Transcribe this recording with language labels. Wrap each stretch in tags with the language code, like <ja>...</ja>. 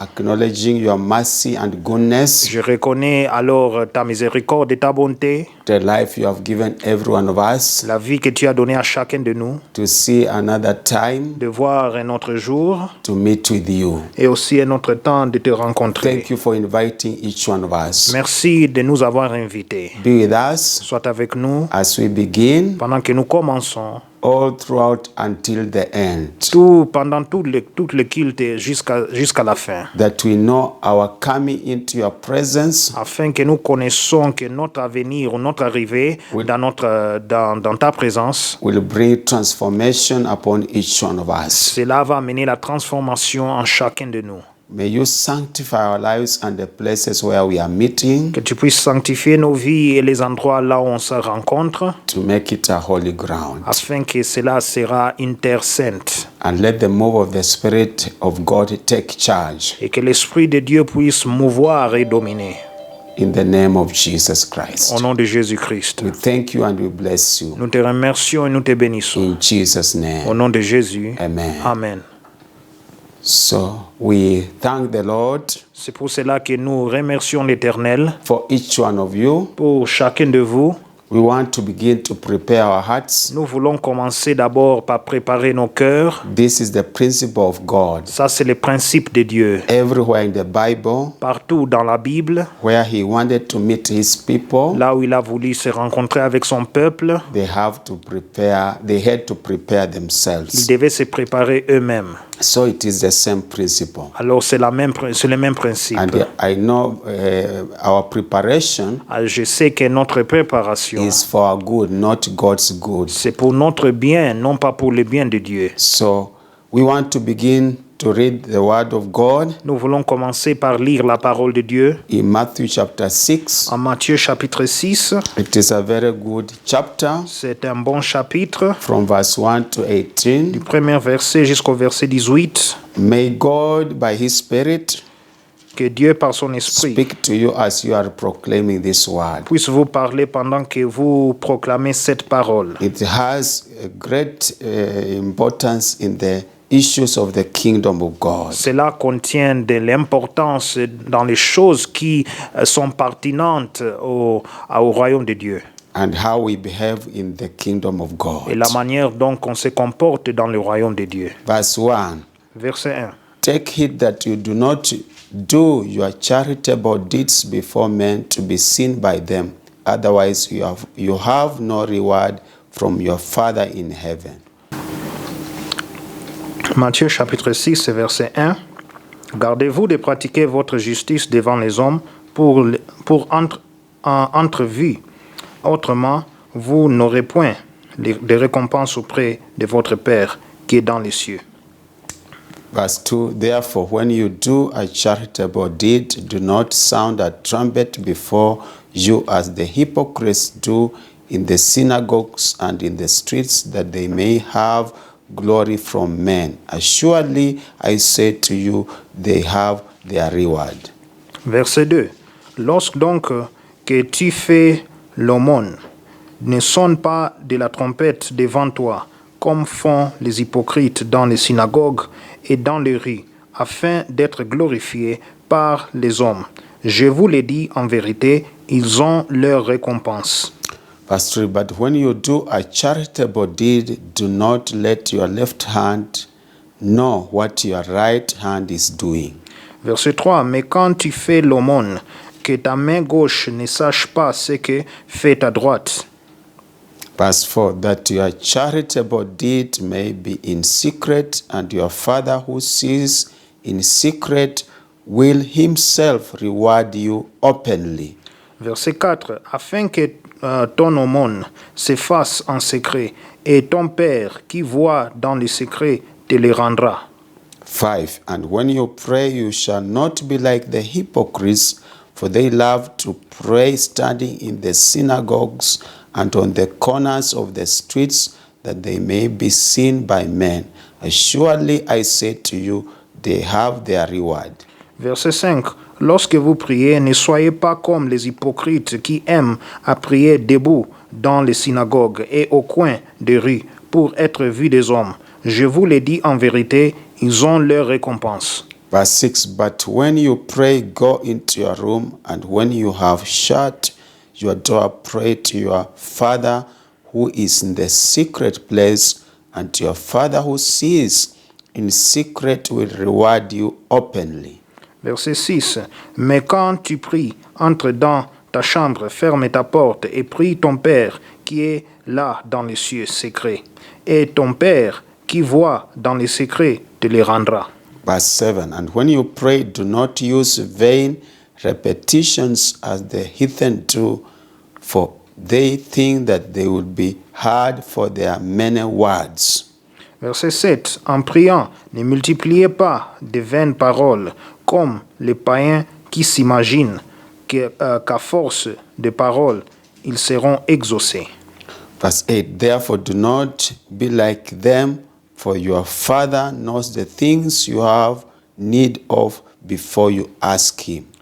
<en>acknowledging your mercy and goodness,</en> <fr>Je reconnais alors ta miséricorde et ta bonté,</fr> <en>the life you have given every one of us</en> <fr>la vie que tu as donnée à chacun de nous,</fr> <en>to see another time</en> <fr>de voir un autre jour</fr> <en>to meet with you.</en> <fr>et aussi un autre temps de te rencontrer.</fr> <en>Thank you for inviting each one of us.</en> <fr>Merci de nous avoir invités.</fr> <en>Be with us</en> <fr>Sois avec nous</fr> <en>as we begin</en> <fr>pendant que nous commençons,</fr> <en>all throughout until the end,</en> <fr>pendant tout le culte jusqu'à la fin,</fr> <en>that we know our coming into your presence</en> <fr>afin que nous connaissons que notre avenir ou notre arrivée dans ta présence,</fr> <en>will bring transformation upon each one of us.</en> <fr>cela va amener la transformation en chacun de nous.</fr> <en>May you sanctify our lives and the places where we are meeting</en> <fr>Que tu puisses sanctifier nos vies et les endroits là où on se rencontre,</fr> <en>to make it a holy ground.</en> <fr>afin que cela sera une terre sainte</fr> <en>And let the move of the Spirit of God take charge</en> <fr>et que l'Esprit de Dieu puisse mouvoir et dominer.</fr> <en>in the name of Jesus Christ.</en> <fr>Au nom de Jésus-Christ.</fr> <en>We thank you and we bless you.</en> <fr>Nous te remercions et nous te bénissons.</fr> <en>In Jesus'</en> <fr>Au</fr> <en>name,</en> <fr>nom de Jésus.</fr> <en>amen.</en> <fr>Amen.</fr> <en>So we thank the Lord</en> <fr>C'est pour cela que nous remercions l'Éternel</fr> <en>for each one of you.</en> <fr>pour chacun de vous.</fr> <en>We want to begin to prepare our hearts.</en> <fr>Nous voulons commencer d'abord par préparer nos cœurs.</fr> <en>This is the principle of God.</en> <fr>Ça, c'est le principe de Dieu.</fr> <en>Everywhere in the Bible,</en> <fr>Partout dans la Bible,</fr> <en>where He wanted to meet His people,</en> <fr>là où il a voulu se rencontrer avec son peuple,</fr> <en>they had to prepare</en> <fr>ils</fr> <en>themselves.</en> <fr>devaient se préparer eux-mêmes.</fr> <en>So it is the same principle.</en> <fr>Alors, c'est le même principe.</fr> <en>And I know our preparation</en> <fr>Je sais que notre préparation,</fr> <en>is for our good, not God's good.</en> <fr>c'est pour notre bien, non pas pour le bien de Dieu.</fr> <en>So we want to begin to read the Word of God</en> <fr>Nous voulons commencer par lire la parole de Dieu</fr> <en>in Matthew chapter 6.</en> <fr>en Matthieu chapitre 6.</fr> <en>It is a very good chapter</en> <fr>C'est un bon chapitre,</fr> <en>from verse 1 to 18.</en> <fr>du premier verset jusqu'au verset 18.</fr> <en>May God, by His Spirit,</en> <fr>Que Dieu, par son esprit,</fr> <en>speak to you as you are proclaiming this word.</en> <fr>puisse vous parler pendant que vous proclamez cette parole.</fr> <en>It has a great importance in the issues of the kingdom of God.</en> <fr>Cela contient de l'importance dans les choses qui sont pertinentes au royaume de Dieu</fr> <en>And how we behave in the kingdom of God.</en> <fr>et la manière dont on se comporte dans le royaume de Dieu.</fr> <en>Verse 1.</en> <fr>Verset 1.</fr> <en>Take heed that you do not do your charitable deeds before men to be seen by them. Otherwise you have no reward from your Father in heaven.</en> <fr>Matthieu chapitre 6, verset 1. Gardez-vous de pratiquer votre justice devant les hommes pour entrevue. Autrement, vous n'aurez point de récompense auprès de votre Père qui est dans les cieux.</fr> <en>Verse 2, therefore, when you do a charitable deed, do not sound a trumpet before you as the hypocrites do in the synagogues and in the streets, that they may have glory from men. Assuredly, I say to you, they have their reward.</en> <fr>Verset 2. Lorsque donc que tu fais l'aumône, ne sonne pas de la trompette devant toi, comme font les hypocrites dans les synagogues et dans les rues, afin d'être glorifiés par les hommes. Je vous le dis en vérité, ils ont leur récompense.</fr> <en>Verse 3, but when you do a charitable deed, do not let your left hand know what your right hand is doing.</en> <fr>Verset 3. Mais quand tu fais l'aumône, que ta main gauche ne sache pas ce que fait ta droite.</fr> <en>Verse 4, that your charitable deed may be in secret, and your Father who sees in secret will himself reward you openly.</en> <fr>Verset 4. Afin que ton aumône se fasse en secret, et ton Père qui voit dans le secret te le rendra.</fr> <en>5. And when you pray, you shall not be like the hypocrites, for they love to pray standing in the synagogues and on the corners of the streets, that they may be seen by men. Surely I say to you, they have their reward.</en> <fr>Verset 5. Lorsque vous priez, ne soyez pas comme les hypocrites qui aiment à prier debout dans les synagogues et au coin des rues pour être vus des hommes. Je vous le dis en vérité, ils ont leur récompense.</fr> <en>Verse 6. But when you pray, go into your room, and when you have shut your door, pray to your Father who is in the secret place, and your Father who sees in secret will reward you openly.</en> <fr>Verset 6. Mais quand tu pries, entre dans ta chambre, ferme ta porte et prie ton Père qui est là dans les cieux secrets. Et ton Père qui voit dans les secrets te les rendra.</fr> <en>Verse 7. And when you pray, do not use vain repetitions as the heathen do, for they think that they will be heard for their many words.</en> <fr>Verset 7. En priant, ne multipliez pas de vaines paroles, comme les païens qui s'imaginent qu'à force de paroles, ils seront exaucés.</fr> <en>Verse 8. Therefore do not be like them, for your Father knows the things you have need of before you ask him.</en>